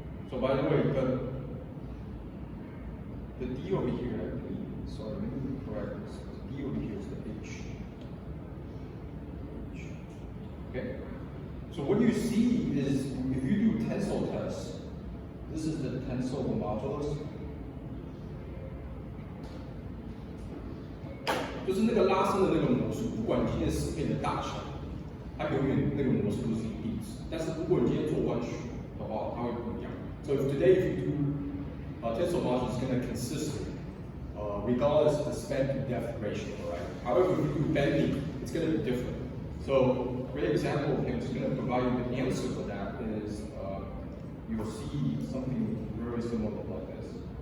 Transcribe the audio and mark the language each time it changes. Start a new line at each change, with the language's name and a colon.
English: So by the way, the D over here, actually, sorry, let me correct this. The D over here is the H. Okay? So what you see is if you do tensor tests, this is the tensor modulus.
Chinese: 就是那个拉伸的那个魔术，不管你今天适配的大小，它永远那个魔术都是一定值。但是如果你今天做弯曲的话，它会不一样。
English: So if today if you do tensor modulus is going to consistent, regardless of the span to depth ratio, right? However, if you do bending, it's going to be different. So a great example of him is going to provide you the answer for that is you will see something very similar like this.